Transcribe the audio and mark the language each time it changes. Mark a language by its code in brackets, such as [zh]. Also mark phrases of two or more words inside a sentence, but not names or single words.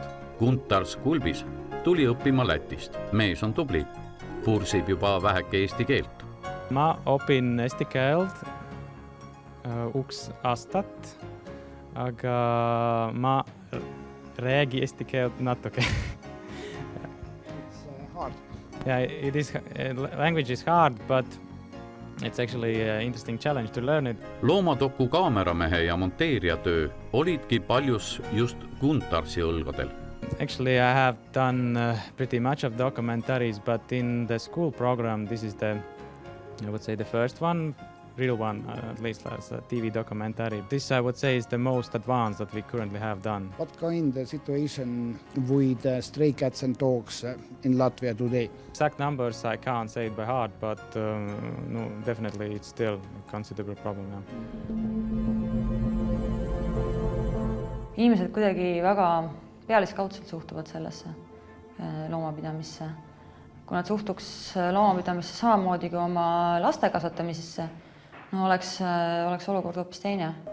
[et] Guntar Skulbis tuli õppima Lätist. Mees on tubli, pursib juba väheke eesti keelt. Ma õpin eesti keelt 1 aastat, aga ma räägi eesti keelt natuke. [en] It's hard. Yeah, language is hard, but it's actually an interesting challenge to learn it. [et] Loomadoku kaameramehe ja monteerija töö olidki paljus just Guntarsi õlgadel. [en] Actually, I have done pretty much of documentaries, but in the school program, this is the first one, real one, at least as a TV documentary. This, I would say, is the most advanced that we currently have done. What kind of situation with stray cats and dogs in Latvia today? Exact numbers I can't say it by heart, but no, definitely it's still a considerable problem now. [et] Inimesed kuidagi väga pealiskaudselt suhtuvad sellesse loomapidamisse. Kui nad suhtuks loomapidamisse samamoodi kui oma laste kasvatamisesse, oleks olukord hoopis teine.